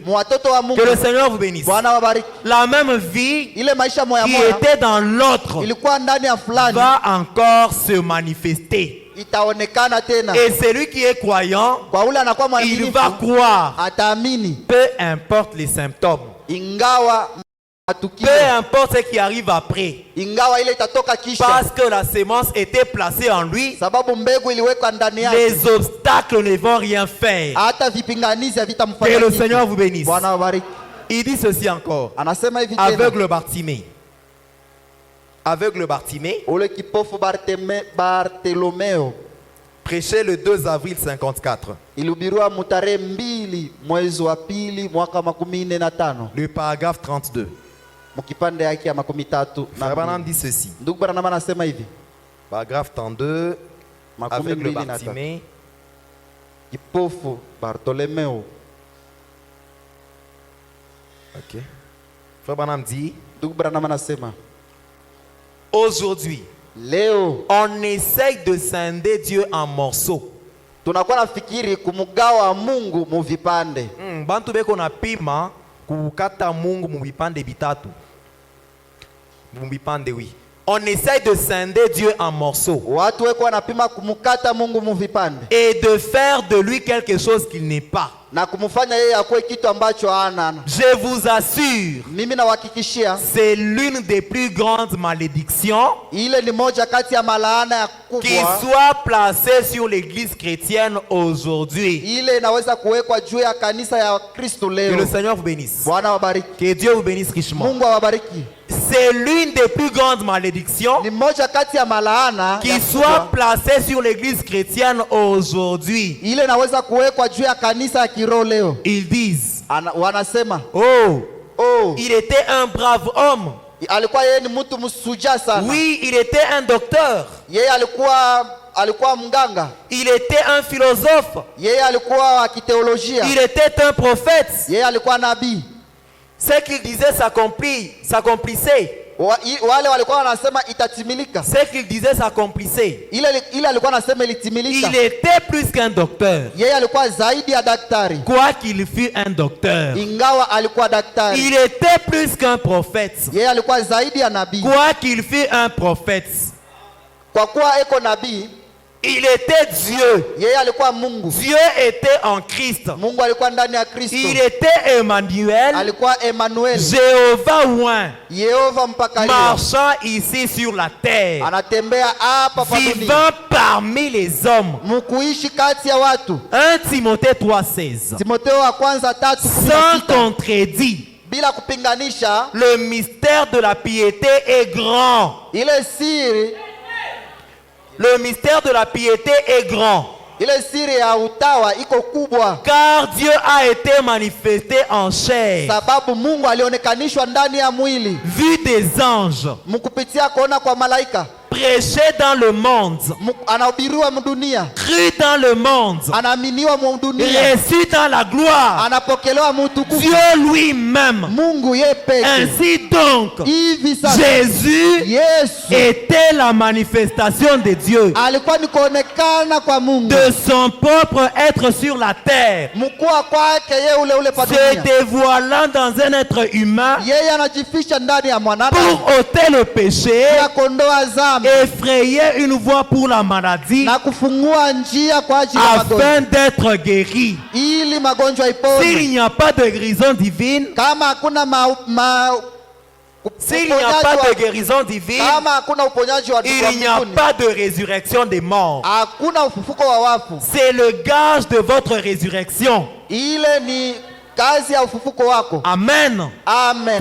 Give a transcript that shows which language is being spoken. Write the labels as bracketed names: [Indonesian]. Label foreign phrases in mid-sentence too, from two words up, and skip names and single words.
[Swahili] watoto wa Mungu. [French] Que le Seigneur vous bénisse. [Swahili] Bwana wabariki. [French] La même vie [Swahili] Ile maisha moja [French] qui [Swahili] moja [French] était dans l'autre [Swahili] ilikuwa ndani ya fulani [French] va encore se manifester. [Swahili] itaonekana tena. [French] Et celui qui est croyant, [Swahili] Kwa ule anakuwa [French] il [Swahili] mwaminifu [French] va croire, [Swahili] ataamini, [French] peu importe les symptômes, [Swahili] ingawa matukio, [French] peu importe ce qui arrive après, [Swahili] ingawa ile itatoka kisha, [French] parce que la sémence était placée en lui, [Swahili] sababu mbegu iliwekwa ndani yake. [French] les obstacles ne vont rien faire. [Swahili] Hata vipinganizi havitamfanya [French] Que le [Swahili] kitu. [French] Seigneur vous bénisse. [Swahili] Bwana wabariki. [French] Il dit ceci encore. [Swahili] Anasema hivi tena, [French] Aveugle Bartimée. Aveugle Bartimée [Swahili] ule kipofu Bartelomeo [French] Prêché le 2 avril 54. [Swahili] ilihubiriwa mutarehe 2 mwezi wa pili mwaka 45 [French] Le paragraphe 32. [Swahili] mkipande yake ya 32. [French] Frère Branham dit ceci. [Swahili] Ndugu Branham anasema hivi, [French] Paragraphe 32. Aveugle 23, Bartimée. [Swahili] kipofu Bartolomeo. [French] Ok. Frère Branham dit, [Swahili] Ndugu Branham anasema [French] aujourd'hui, [Swahili] leo [French] on essaye de scinder Dieu en morceaux. [Swahili] tunakuwa nafikiri kumugawa Mungu mu vipande. bantu beko na pima kukata Mungu mu vipande bitatu. Mu vipande, [French] oui. On essaye de scinder Dieu en morceaux [Swahili] Watu weko wanapima kumukata Mungu mu vipande [French] et de faire de lui quelque chose qu'il n'est pas. [Swahili] na kumfanya yeye akuwe kitu ambacho hana. [French] Je vous assure, [Swahili] Mimi nawahakikishia [French] c'est l'une des plus grandes malédictions [Swahili] ile ni moja kati ya malaana ya [French] qui [Swahili] kubwa [French] soit placée sur l'église chrétienne aujourd'hui. [Swahili] ile inaweza kuwekwa juu ya kanisa ya Kristo [French] Que le [Swahili] leo. [French] Seigneur vous bénisse. [Swahili] Bwana wabariki. [French] Que Dieu vous bénisse richement. [Swahili] Mungu awabariki. [French] C'est l'une des plus grandes malédictions [Swahili] Ni moja kati ya malaana [French] qui [Swahili] ya [French] soit [Swahili] kubwa [French] placée sur l'église chrétienne aujourd'hui. [Swahili] ile inaweza kuwekwa juu ya kanisa ya kiroho leo. [French] Ils disent, [Swahili] Wanasema oh, oh, [French] il était un brave homme. [Swahili] alikuwa yeye ni mtu msuja sana. [French] Oui, il était un docteur. [Swahili] Yeye alikuwa mganga. [French] Il était un philosophe. [Swahili] Yeye alikuwa wa kiteolojia. [French] Il était un prophète. [Swahili] Yeye alikuwa nabii. [French] Ce qu'il disait s'accomplissait. [Swahili] Wale walikuwa wanasema itatimilika. [French] Ce qu'il disait s'accomplissait. [Swahili] Ile alikuwa anasema ilitimilika. [French] Il était plus qu'un docteur. [Swahili] Yeye alikuwa zaidi ya daktari. [French] Quoi qu'il fût un docteur. [Swahili] Ingawa alikuwa daktari. [French] Il était plus qu'un prophète. [Swahili] Yeye alikuwa zaidi ya nabii. [French] Quoi qu'il fût un prophète. [Swahili] Kwa kuwa eko nabii, [French] il était Dieu. [Swahili] Yeye alikuwa Mungu. [French] Dieu était en Christ. [Swahili] Mungu alikuwa ndani ya Kristo. [French] Il était Emmanuel. [Swahili] Alikuwa Emmanuel. [French] Jéhovah oint. [Swahili] Yehova mpakaliwa. [French] Marchant ici sur la terre. [Swahili] Anatembea hapa pa dunia. [French] Vivant parmi les hommes. [Swahili] Mkuishi kati ya watu. [French] 1 Timothée 3:16. [Swahili] Timotheo wa kwanza 3:16. [French] Sans contredit. [Swahili] Bila kupinganisha. [French] Le mystère de la piété est grand. [Swahili] Ile siri. [French] Le mystère de la piété est grand. [Swahili] Ile siri ya utawa iko kubwa. [French] Car Dieu a été manifesté en chair. [Swahili] Sababu Mungu alionekanishwa ndani ya mwili. [French] Vu des anges. [Swahili] Mkupitia kuona kwa malaika. [French] Prêché dans le monde. [Swahili] Anahubiriwa mdunia. [French] Cru dans le monde. [Swahili] Anaaminiwa mdunia. [French] Reçu dans la gloire. [Swahili] Anapokelewa mtukufu. [French] Dieu lui-même. [Swahili] Mungu yeye peke. [French] Ainsi donc, Jésus était la manifestation de Dieu. [Swahili] Alikuwa ni kuonekana kwa Mungu. [French] De son propre être sur la terre. [Swahili] Mkuu kwake yeye ule pa dunia. [French] Se dévoilant dans un être humain. [Swahili] Yeye anajifisha ndani ya mwanadamu. [French] Pour ôter le péché. [Swahili] Ya kondoa dhambi. [French] Effrayer une voie pour la maladie. [Swahili] Na kufungua njia kwa ajili ya magonjwa. [French] Afin d'être guéri. [Swahili] Ili magonjwa ipone. [French] S'il n'y a pas de guérison divine. [Swahili] Kama hakuna [French] s'il n'y a pas de guérison divine, il n'y a pas de résurrection des morts. C'est le gage de votre résurrection. Amen. Amen.